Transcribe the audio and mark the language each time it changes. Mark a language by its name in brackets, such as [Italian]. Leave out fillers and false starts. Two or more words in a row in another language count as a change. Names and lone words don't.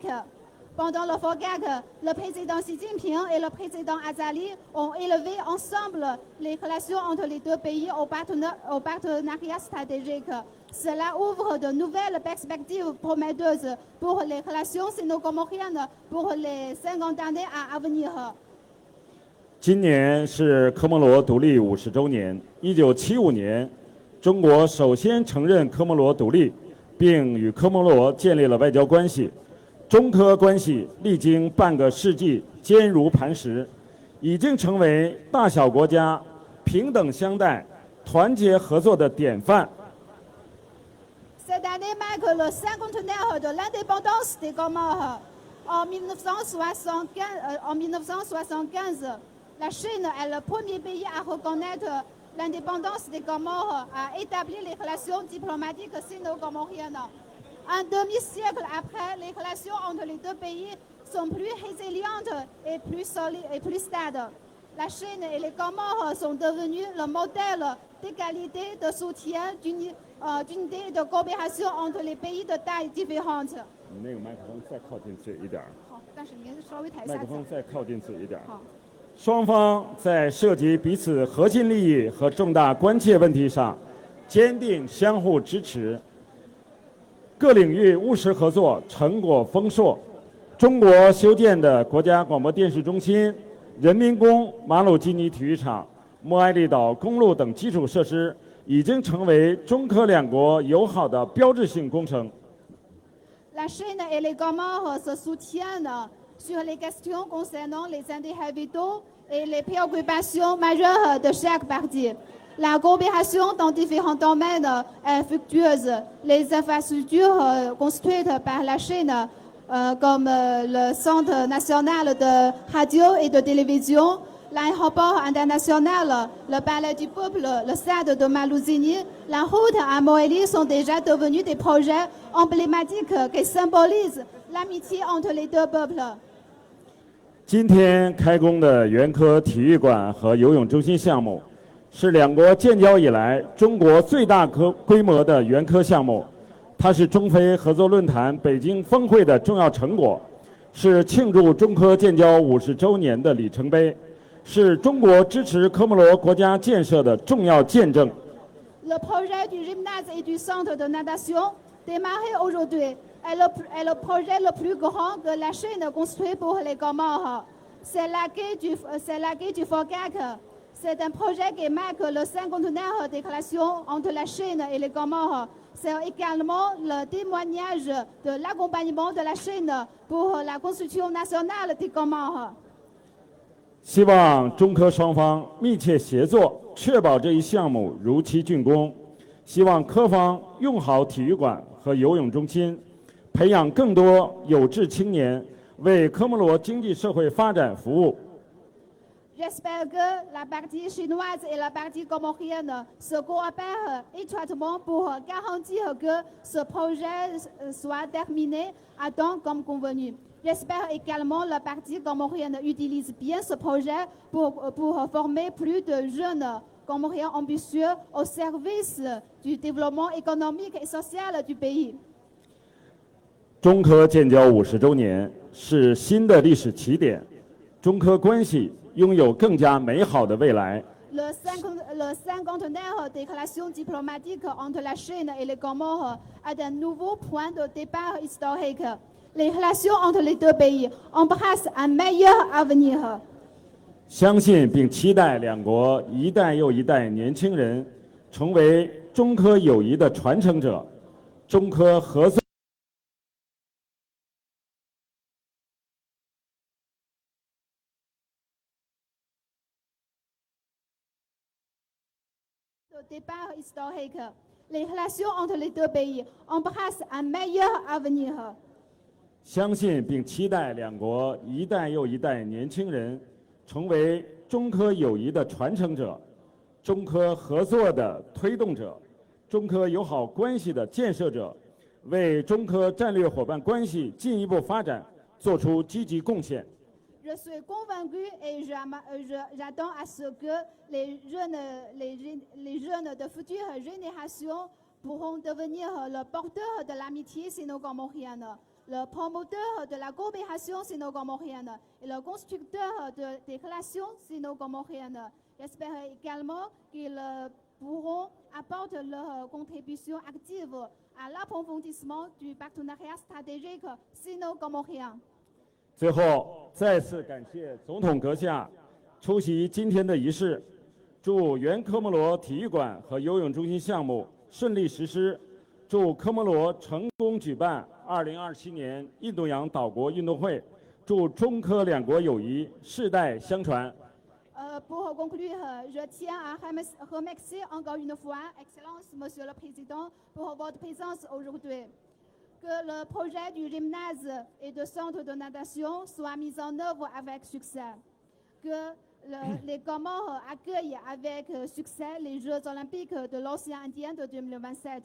[French] Pendant le FOGAC, le président Xi Jinping et le président Azali ont élevé ensemble les relations entre les deux pays au partenariat stratégique. Cela ouvre de nouvelles perspectives prometteuses pour les relations sino-comoriennes pour les 50 années à venir. [Chinese] 今年是科摩罗独立50周年。1975年，中国首先承认科摩罗独立，并与科摩罗建立了外交关系。中科关系历经半个世纪坚如磐石，已经成为大小国家平等相待、团结合作的典范。 [French] Cette année marque le cinquantenaire de l'indépendance des Comores. En 1975, la Chine est le premier pays à reconnaître l'indépendance des Comores, à établir les relations diplomatiques sino-comoriennes. Un demi-siècle après, les relations entre les deux pays sont plus résilientes et plus solides et plus stables. La Chine et les Comores sont devenus le modèle d'égalité, de soutien, d'unité et de coopération entre les pays de tailles différentes. [Chinese] 你那个麦克风再靠近嘴一点。好，但是您稍微抬一麦下子。克风再靠近嘴一点。好。双方在涉及彼此核心利益和重大关切问题上，坚定相互支持。各领域务实合作成果丰硕。中国修建的国家广播电视中心、人民宫马鲁基尼体育场、莫埃利岛公路等基础设施已经成为中科两国友好的标志性工程。 [French] La Chine et les Comores se soutiennent sur les questions concernant les intérêts vitaux et les préoccupations majeures de chaque partie. La coopération dans différents domaines est fructueuse. Les infrastructures construites par la Chine, comme le Centre national de radio et de télévision, l'aéroport international, le Palais du Peuple, le stade de Maluzini, la route à Moëli sont déjà devenus des projets emblématiques qui symbolisent l'amitié entre les deux peuples. [Chinese] 今天开工的袁科体育馆和游泳中心项目，是两国建交以来中国最大规模的袁科项目。它是中非合作论坛北京峰会的重要成果，是庆祝中科建交50周年的里程碑，是中国支持科摩罗国家建设的重要见证。 [French] Le projet du gymnase et du centre de natation, démarré aujourd'hui, est le projet le plus grand que la Chine construit pour les Comores. C'est la quai du FOGAC. C'est un projet qui marque le cinquantenaire des relations entre la Chine et les Comores. C'est également le témoignage de l'accompagnement de la Chine pour la construction nationale des Comores. [Chinese] 希望中科双方密切协作，确保这一项目如期竣工。希望科方用好体育馆和游泳中心，培养更多有志青年，为科摩罗经济社会发展服务。 [French] J'espère que la partie chinoise et la partie comorienne se coopèrent étroitement pour garantir que ce projet soit terminé à temps comme convenu. J'espère également que la partie comorienne utilise bien ce projet pour former plus de jeunes comoriens ambitieux au service du développement économique et social du pays. [Chinese] 中科建交50周年是新的历史起点，中科关系拥有更加美好的未来。 [French] Le cinquantenaire des relations diplomatiques entre la Chine et les Comores est un nouveau point de départ historique. Les relations entre les deux pays embrassent un meilleur avenir. [Chinese] 相信并期待两国一代又一代年轻人成为中科友谊的传承者，中科合作。 [French] Au départ historique, les relations entre les deux pays embrassent un meilleur avenir. [Chinese] 相信并期待两国一代又一代年轻人成为中科友谊的传承者，中科合作的推动者，中科友好关系的建设者，为中科战略伙伴关系进一步发展做出积极贡献。 [French] Je suis convaincu et j'attends à ce que les jeunes de futures générations pourront devenir le porteur de l'amitié sino-comorienne, le promoteur de la coopération sino-comorienne et le constructeur des relations sino-comoriennes. J'espère également qu'ils pourront apporter leur contribution active à l'approfondissement du partenariat stratégique sino-comorien. [Chinese] 最后，再次感谢总统阁下出席今天的仪式，祝原科摩罗体育馆和游泳中心项目顺利实施，祝科摩罗成功举办2027年印度洋岛国运动会，祝中科两国友谊世代相传。 [French] Pour conclure, je tiens à remercier encore une fois, Excellence, Monsieur le Président, pour votre présence aujourd'hui. Que le projet du gymnase et de centre de natation soit mis en œuvre avec succès. Que les Comores accueillent avec succès les Jeux olympiques de l'océan Indien de 2027.